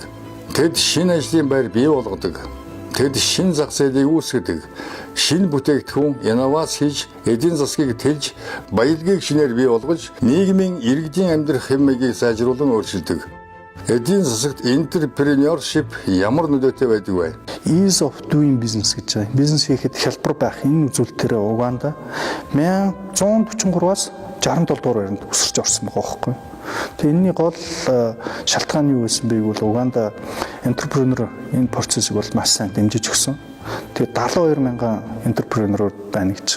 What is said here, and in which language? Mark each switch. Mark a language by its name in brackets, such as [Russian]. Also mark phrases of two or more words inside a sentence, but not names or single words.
[Mongolian] Тэд шинэ ажлын байр бий болгодог. Тэд шинэ зах зээлийг үүсгэдэг. Шинэ бүтээгдэхүүн, инновац хийж эдийн засгийг тэлж, баялагийг шинээр бий болгож, нийгмийн иргэдийн амьдрах хэм маягийг сайжруулан өөрчилдөг. Эдийн засагт entrepreneurship ямар нөлөөтэй байдаг вэ? [English] Ease of doing business [Mongolian] гэж байна. Бизнес хийхэд хялбар байх энэ үзүүлэлтээр Уганда 1143-аас 67 дугаар байранд өсөрч орсон байгаа байхгүй. Тэгээ энэний гол шалтгаан юу гэсэн бэ гэвэл Уганда entrepreneur энэ процессыг бол маш сайн дэмжиж өгсөн. Тэгээ 72 мянган entrepreneur байна гэж.